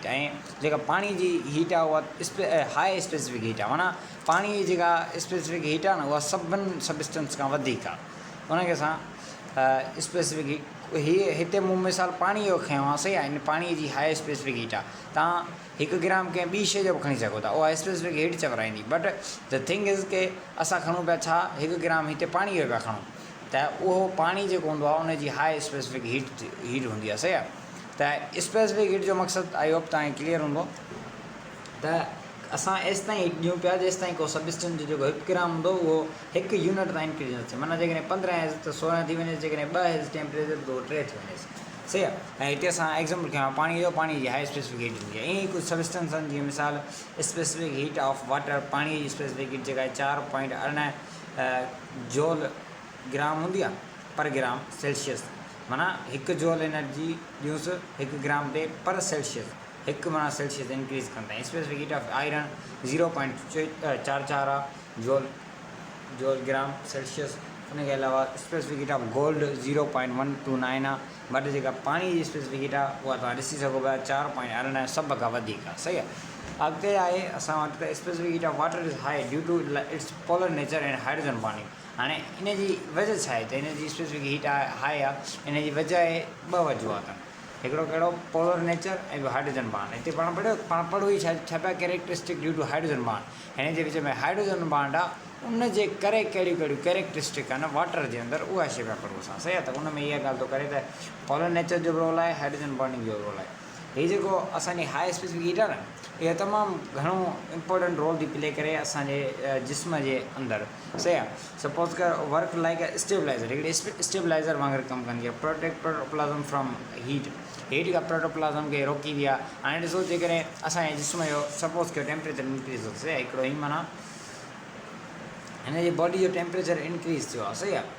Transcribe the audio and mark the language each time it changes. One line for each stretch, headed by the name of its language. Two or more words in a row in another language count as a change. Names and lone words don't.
Sindhi: ऐं जेका पाणी जी हीट आहे उहा
English: high specific heat
Sindhi: आहे, माना पाणी जी जेका
English: specific heat
Sindhi: आहे न, उहा सभिनि सबस्टेंस खां वधीक आहे, उनखे असां
English: specific heat
Sindhi: हिते मूं मिसाल पाणी जो खयों आहे, सही आहे। इन पाणीअ जी
English: high specific heat
Sindhi: आहे। तव्हां 1 ग्राम कंहिं ॿी शइ जो बि खणी सघो था, उहा
English: specific heat
Sindhi: चवराईंदी।
English: but the thing is
Sindhi: के असां खणूं पिया छा, 1 ग्राम हिते पाणीअ जो पिया खणूं, त उहो पाणी जेको हूंदो आहे उनजी
English: high specific heat
Sindhi: हूंदी आहे, सही आहे। त
English: specific heat
Sindhi: जो मक़सदु
English: I hope
Sindhi: तव्हांखे क्लियर हूंदो। त असां एसि ताईं ॾियूं पिया जेसि ताईं को सबस्टेंस जो जेको 1 ग्राम हूंदो उहो 1 यूनिट ताईं इंक्रीज़ न थिए। माना जेकॾहिं 15 आहे त 16 थी वञे, जेकॾहिं 2 आहे टेम्परेचर त 3 थी वञे। सही आहे। ऐं हिते असां एग्ज़ाम्पल खयां पाणी जो, पाणी जी
English: high specific heat
Sindhi: हूंदी आहे। ईअं ई कुझु सबस्टेंस आहिनि, जीअं मिसाल
English: specific heat of water,
Sindhi: पाणी जी
English: specific heat
Sindhi: जेका आहे 4.18
English: joule gram
Sindhi: हूंदी आहे
English: per gram Celsius.
Sindhi: माना 1
English: joule energy
Sindhi: ॾियूंसि 1 ग्राम ते
English: per Celsius,
Sindhi: 1 माना
English: Celsius increase
Sindhi: कंदा आहिनि।
English: specific heat of iron 0.44 joule gram Celsius.
Sindhi: उनखे अलावा
English: specific heat of gold 0.129 आहे।
Sindhi: बट जेका पाणी जी
English: specific heat
Sindhi: आहे उहा तव्हां ॾिसी सघो पिया 4.18 सभ खां वधीक आहे। सही आहे। अॻिते आहे असां वटि त
English: specific heat of water is high due to its polar nature and hydrogen bonding.
Sindhi: हाणे इन जी वजह छा आहे त इन जी
English: specific heat high
Sindhi: आहे। इन जी वजह आहे 2 वजूहात आहिनि। हिकिड़ो कहिड़ो,
English: polar nature
Sindhi: ऐं ॿियो
English: hydrogen bond.
Sindhi: हिते पाण पढ़ो ई छा पिया,
English: characteristic due to hydrogen bond.
Sindhi: हिन जे विच में
English: hydrogen bond
Sindhi: आहे, उन जे करे कहिड़ियूं कहिड़ियूं कैरेक्टरिस्टिक आहिनि वाटर जे अंदरि, उहा शइ पिया पढ़ूं असां। सही आहे। त उन में इहा ॻाल्हि थो करे त
English: polar nature
Sindhi: जो रोल आहे,
English: hydrogen bonding
Sindhi: जो रोल आहे। हीअ जेको असांजी
English: high specific heat
Sindhi: आहे न, इहा तमामु घणो
English: important role
Sindhi: थी प्ले करे असांजे जिस्म जे अंदरि। सही आहे। सपोज़ कर
English: work like a stabilizer,
Sindhi: हिकिड़ी स्टेबलाइज़र वांगुरु कमु कंदी आहे।
English: protect protoplasm from heat
Sindhi: खां प्रोटोप्लाज़म खे रोकींदी आहे। हाणे ॾिसो, जेकॾहिं असांजे जिस्म जो सपोज़ कयो
English: temperature increase
Sindhi: थो थिए, हिकिड़ो ई माना हिन जी बॉडी जो
English: temperature increase
Sindhi: थियो आहे। सही आहे।